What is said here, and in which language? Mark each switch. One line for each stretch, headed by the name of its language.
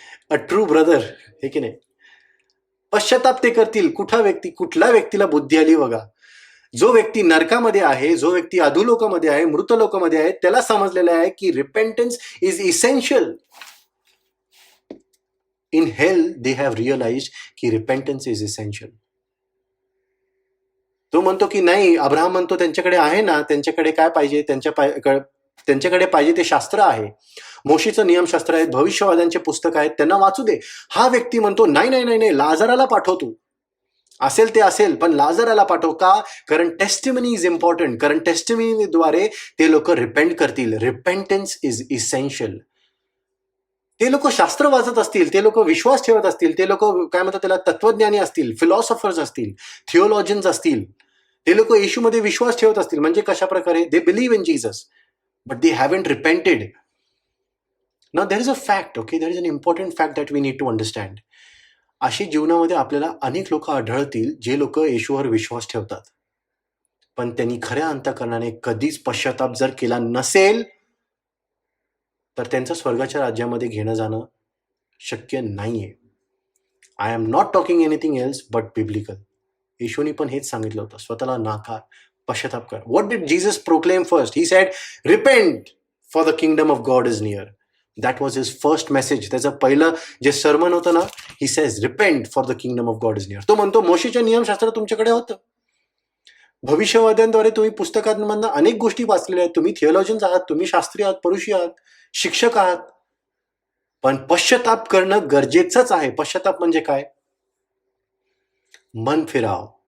English: a true brother,
Marathi: हे की नाही? पश्चाताप ते करतील. कुठल्या व्यक्तीला बुद्धी आली बघा? जो व्यक्ती नरकामध्ये आहे, जो व्यक्ती अधोलोकामध्ये आहे, मृत लोकामध्ये आहे, त्याला समजलेलं आहे की
English: Repentance is essential. In hell they have realized की repentance is essential.
Marathi: तो म्हणतो की नाही, अब्राहम म्हणतो त्यांच्याकडे आहे ना, त्यांच्याकडे काय पाहिजे? त्यांच्याकडे पाहिजे ते शास्त्र आहे, मोशेचं नियमशास्त्र आहेत, भविष्यवाद्यांचे पुस्तक आहेत, त्यांना वाचू दे. हा व्यक्ती म्हणतो नाही नाही नाही नाही, लाजाराला पाठव तू. असेल ते असेल, पण लाजाराला पाठव. का?
English: कारण testimony is important.
Marathi: कारण टेस्टिमनीद्वारे ते लोक रिपेंट करतील.
English: Repentance is essential.
Marathi: ते लोक शास्त्र वाचत असतील, ते लोक विश्वास ठेवत असतील, ते लोक काय म्हणतात त्याला, तत्वज्ञानी असतील, फिलॉसॉफर्स असतील, थिओलॉजियन्स असतील, ते लोक येशूमध्ये विश्वास ठेवत असतील. म्हणजे कशा प्रकारे?
English: They believe in Jesus, but they haven't repented. Now there is a fact, okay, there is an important fact that we need to understand.
Marathi: अशी जीवनामध्ये आपल्याला अनेक लोक आढळतील, जे लोक येशूवर विश्वास ठेवतात, पण त्यांनी खऱ्या अंतःकरणाने कधीच पश्चाताप जर केला नसेल, तर त्यांचं स्वर्गाच्या राज्यामध्ये घेणं जाणं शक्य नाहीये.
English: I am not talking anything else but biblical.
Marathi: येशूनी पण हेच सांगितलं होतं, स्वतःला नाकार, पश्चाताप कर.
English: What did Jesus proclaim first? He said, repent for the kingdom of God is near. That was his first message.
Marathi: त्याचं पहिलं जे सर्मन होतं ना,
English: He says, repent for the kingdom of God is near.
Marathi: तो म्हणतो, मोशेचं नियमशास्त्र तुमच्याकडे होतं, भविष्यवाद्यांद्वारे तुम्ही पुस्तकांमधनं अनेक गोष्टी वाचलेल्या आहेत, तुम्ही थिओलॉजियन्स आहात, तुम्ही शास्त्री आहात, परुषी आहात, शिक्षक आहात, पण पश्चाताप करणं गरजेचंच आहे. पश्चाताप म्हणजे काय? मन फिराव.